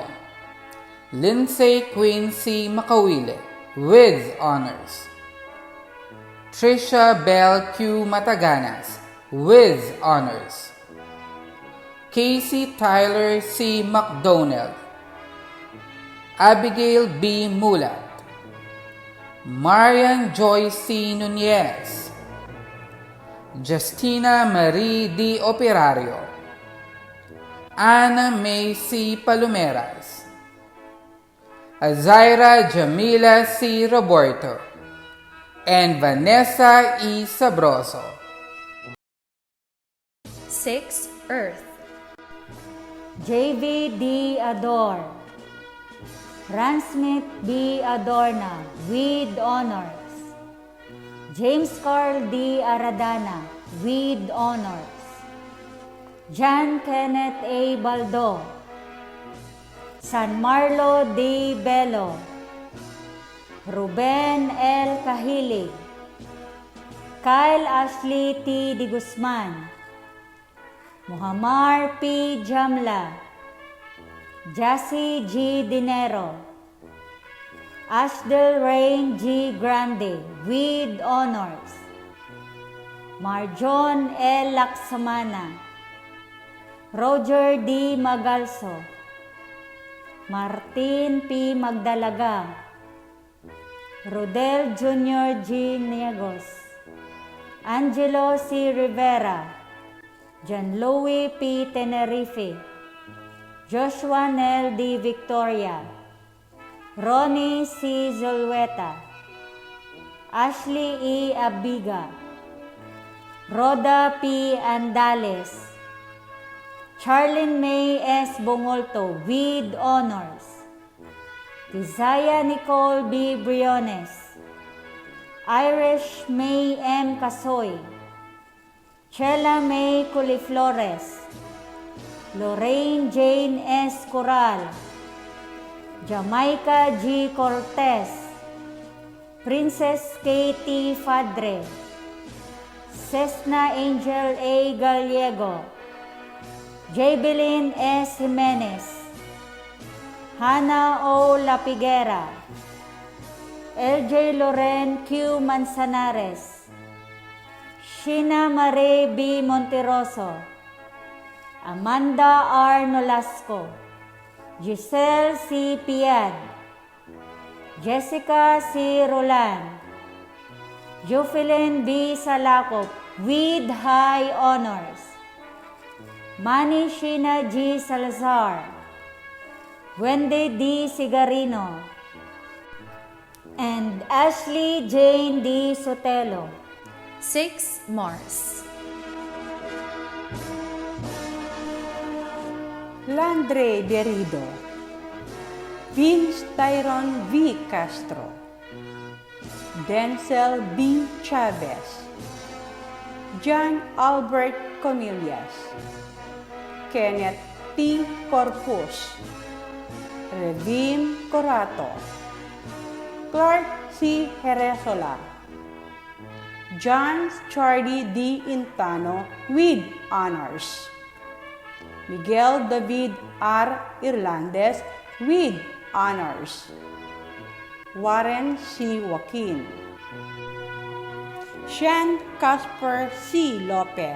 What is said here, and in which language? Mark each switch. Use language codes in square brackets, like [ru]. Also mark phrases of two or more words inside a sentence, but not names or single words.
[en] Lindsay Queen C. Makawile with honors. Trisha Bell Q. Mataganas with honors. Casey Tyler C. McDonald. Abigail B. Mulat. Marian Joy C. Nunez. Justina Marie D. Operario. Ana May C. Palomeras. Azaira Jamila C. Roberto. And Vanessa E. Sabroso. 6. Earth. JV D. Ador. Ransmith B. Adorna with honors. James Carl D. Aradana with honors. John Kenneth A. Baldo. San Marlo D. Bello. Ruben L. Cahilig. Kyle Ashley T. Di Guzman. Muhammad P. Jamla. Jassy G. Dinero. Ashdel Rain G. Grande with honors. Marjon L. Laksamana. Roger D. Magalso. Martin P. Magdalaga. Rodel Jr. G. Niegos. Angelo C. Rivera. John Louis P. Tenerife. Joshua Nel D. Victoria. Ronnie C. Zulueta. Ashley E. Abiga. Rhoda P. Andales. Charlene May S. Bongolto with honors. Desaya Nicole B. Briones. Irish May M. Casoy. Chela May Coliflores. Lorraine Jane S. Coral. Jamaica G. Cortez. Princess Katie Fadre. Cessna Angel A. Gallego. Jaybelin S. Jimenez. Hannah O. Lapiguera. LJ Loren Q. Manzanares. Sheena Marie B. Monteroso. Amanda R. Nolasco. Giselle C. Piad. Jessica C. Roland. Jocelyn B. Salakop with high honors. Manny Sheena G. Salazar. Wendy D. Sigarino. And Ashley Jane D. Sotelo. 6. Mars. Landre Derido. Vince Tyron V. Castro. Denzel B. Chavez. John Albert Comillas. Kenneth T. Corpus. Revim Corato. Clark C. Heresola. John Charlie D. Intano with honors. Miguel David R. Irlandes with honors. Warren C. Joaquin. Sean Casper C. Lopez.